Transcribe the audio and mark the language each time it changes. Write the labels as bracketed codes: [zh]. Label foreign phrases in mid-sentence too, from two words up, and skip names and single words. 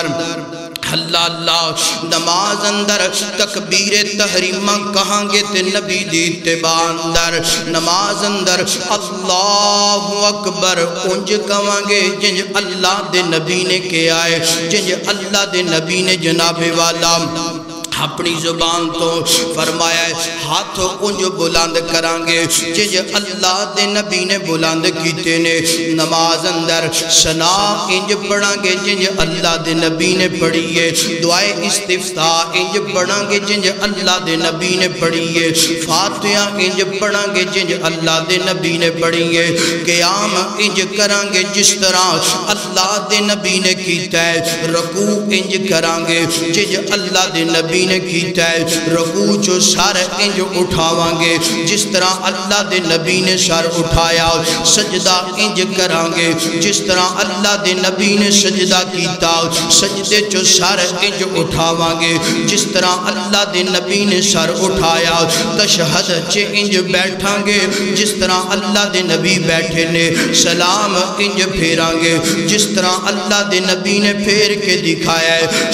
[pa] اللہ اللہ نماز اندر تکبیر تحریمہ کہاں گے تے نبی دی اتباع اندر، نماز اندر اللہ اکبر انج کہاں گے جنج اللہ دے نبی نے کیا ہے، جنج اللہ دے نبی نے جناب والا اپنی زبان تو فرمایا ہے۔ ہاتھ انج بلند کرانگے جنج اللہ دے نبی نے بلند کیتے نے، نماز اندر ثنا انج پڑھانگے جنج اللہ دے نبی نے پڑھیے، دعائے استفتاح انج پڑھانگے جنج اللہ دے نبی نے پڑھیے، فاتحہ انج پڑھانگے جنج اللہ دے نبی نے پڑھیے، قیام انج کرانگے جس طرح اللہ دے نبی نے کیتا ہے، رکوع انج کرانگے جنج اللہ دے نبی نے کیتا ہے، رکوع جو سر انج اٹھاوانگے جس طرح اللہ دے نبی نے سر اٹھایا، سجدہ انج کرانگے جس طرح اللہ دے نبی نے سجدہ کیتا، سجدے جو سر انج اٹھاوانگے جس طرح اللہ دے نبی نے سر اٹھایا، تشہد چے انج بیٹھانگے جس طرح اللہ دے نبی بیٹھے نے، سلام انج پھیرانگے جس طرح اللہ دے نبی نے پھیر کے دکھایا ہے۔